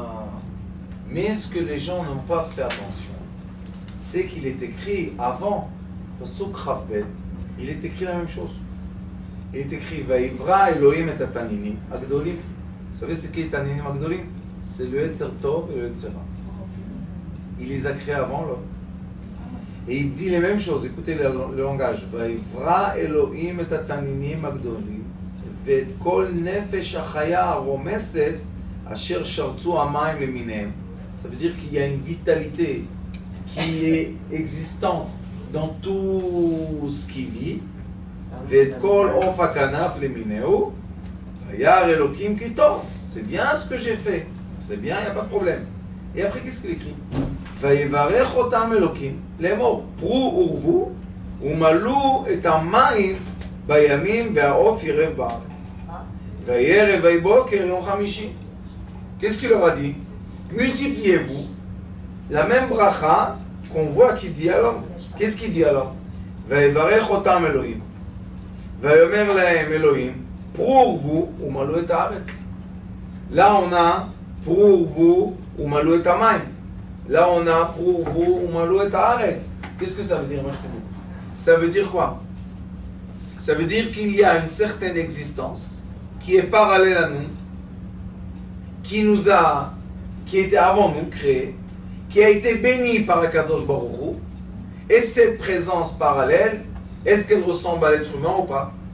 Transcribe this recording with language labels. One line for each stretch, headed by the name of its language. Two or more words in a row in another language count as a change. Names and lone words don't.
French: Mais ce que les gens n'ont pas fait attention, c'est qu'il est écrit avant,
Hebrew: פסוק כב,
French: il est écrit la même chose. Il est écrit,
Hebrew: ויברא אלהים את התנינם הגדלים.
French: Vous savez ce qu'est
Hebrew: התנינים הגדולים?
French: C'est le
Hebrew: יצר טוב
French: et le
Hebrew: יצר רע.
French: Il les a créés avant l'homme. Et il dit les mêmes choses, écoutez le langage.
Hebrew: ויברא אלהים את התנינם הגדלים. ואת כל נפש החיה הרומסת אשר שרצו המים למיניהם.
French: Ça veut dire qu'il y a une vitalité qui est existante dans tout ce qui vit.
Hebrew: ואת כל עוף הכנף למיניהו, וירא אלוקים כי טוב.
French: C'est bien ce que j'ai fait. C'est bien, il n'y a pas de problème. Et après, qu'est-ce qu'il écrit?
Hebrew: ויברך אותם אלוקים לאמור, פרו ורבו ומלאו את המים בימים והעוף ירב בארץ. וירא ויבוקר יום חמישי.
French: Qu'est-ce qu'il leur a dit? Multipliez-vous. La même bracha qu'on voit qu'il dit alors. Qu'est-ce qu'il dit alors?
Hebrew: ויברך אותם אלוהים. ויאמר להם אלוהים, פרו ורבו ומלאו את הארץ.
French: Là on a
Hebrew: פרו ורבו ומלאו את המים.
French: Là on a
Hebrew: פרו ורבו ומלאו את הארץ.
French: Qu'est-ce que ça veut dire? Merci beaucoup. Ça veut dire quoi? Ça veut dire qu'il y a une certaine existence qui est parallèle à nous, qui était avant nous créé, qui a été béni par
Hebrew: הקדוש ברוך הוא,
French: et cette présence parallèle, est-ce qu'elle ressemble à l'être humain ou pas?